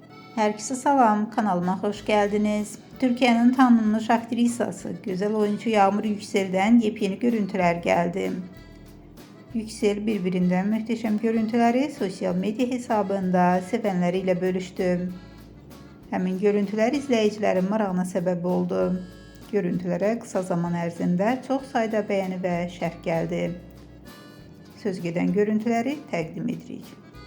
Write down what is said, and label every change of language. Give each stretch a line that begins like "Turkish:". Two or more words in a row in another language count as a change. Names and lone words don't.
Turkish: Herkese salam, kanalıma hoş geldiniz. Türkiye'nin tanınmış aktrisası, güzel oyuncu Yağmur Yüksel'den yepyeni görüntüler geldi. Yüksel birbirinden muhteşem görüntüleri sosyal medya hesabında sevenleriyle bölüştü. Həmin görüntüler izleyicilerin marağına sebep oldu. Görüntülere kısa zaman ərzində çox sayda beğeni ve şərh geldi.
Azerbaijani: Söz gedən görüntüləri təqdim edirik.